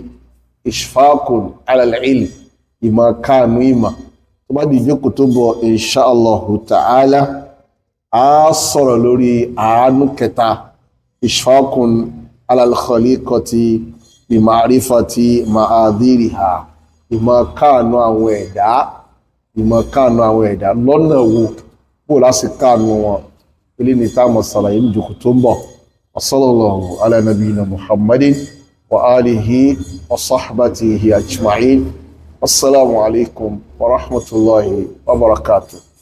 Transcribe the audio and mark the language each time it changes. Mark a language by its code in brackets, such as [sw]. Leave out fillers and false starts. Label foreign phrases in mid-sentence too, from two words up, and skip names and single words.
[ar] إشفاق على العلم [yo] ìmọ̀ káànú ìmọ̀ tó bá di ìjókòó tó bọ̀ [ar] إن شاء الله تعالى [yo] a sọ̀rọ̀ lórí àánú kẹta [ar] إشفاق على الخليقة بمعرفة معاذيرها [yo] ìmọ̀ káànú àwọn ẹ̀dá lọ́nà wo bó láti káànú wọn ilé ní táàmù sàlàyé ní ìjókòó tó ń bọ̀ [ar] صلى الله على نبينا محمد وآله وصحبته أجمعين. السلام عليكم ورحمة الله وبركاته.